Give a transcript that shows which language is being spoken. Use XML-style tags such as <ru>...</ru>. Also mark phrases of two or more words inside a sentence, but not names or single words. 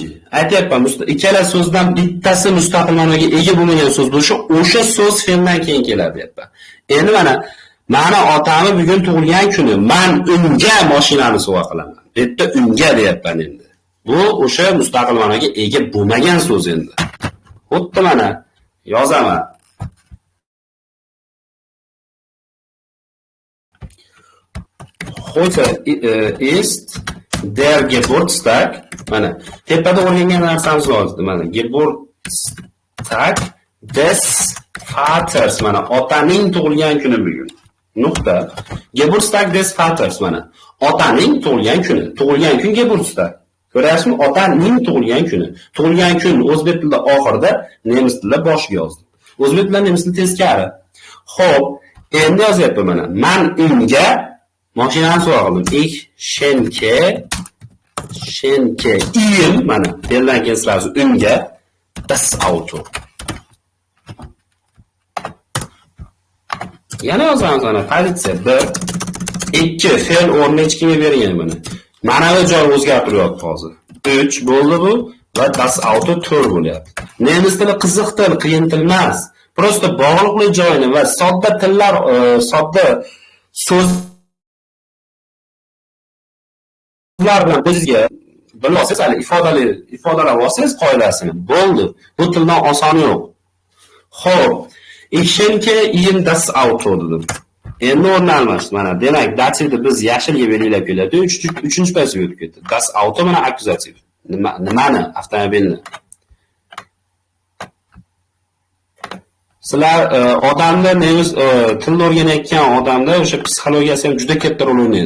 <uz>Aytyapman, ikkala so'zdan bittasi mustaqil ma'noga ega bo'lmagan so'z bo'lsa, o'sha so'z fe'ldan keyin keladi deyapman. Endi mana otamni bugun tug'ilgan kuni, men unga mashinani sovg'a qilaman. Bitta unga deyapman endi. Bu o'sha mustaqil ma'noga ega bo'lmagan so'z endi. Xuddi mana yozaman.</uz> <de>Heute ist der Geburtstag.</de> <uz>Mana tepada o'rgangan narsamiz hozir.</uz> <de>Mana Geburtstag des Vaters.</de> <uz>Mana otaning tug'ilgan kuni bugun. Nuqta.</uz> <de>Geburtstag des Vaters</de> <uz>mana. Otaning tug'ilgan kuni. Tug'ilgan kun Geburtstag. Ko'ryapsizmi? Otaning tug'ilgan kuni. Tug'ilgan kun o'zbek tilida oxirida, nemis tilida boshiga yozdim. O'zbek tilida nemis tilida teskari. Xo'p, endi yozyapman mana. Men unga mashinani sovg'a qildim.</uz> <de>Ich schenke ihm mana.</de> <uz>Beldan keyin sразу unga</uz> <de>das Auto.</de> <uz>Yana yozamiz ana pozitsiya 1 2 fe'l o'rnini hech kimga bergan mana. Mana bu joy o'zgartiryapti hozir. 3 bo'ldi bu va</uz> <de>das Auto</de> <uz>4 bo'lyapti. Nemis tili qiziq til, qiyin til emas. Prosta bog'liqli joyini va sodda tillar, sodda so'zlar bilan o'zingizga bilasiz, hali ifodalar olsangiz qoidasini. Bo'ldi. Bu tildan osoni yo'q. Xo'p, Ikkinchi</uz> <de>ihm das Auto</de> <uz>dedim. Endi o'rni almashdi. Mana demak, dativni biz yashilga belgilab keladi. 3-chi paytga o'tib ketdi.</uz> <de>Das Auto</de> <uz>mana akkuzativ. Nimani? Avtomobilni. Sizlar odamda nemis tilni o'rganayotgan odamda o'sha psixologiyasi ham juda katta rol o'ynaydi.</uz>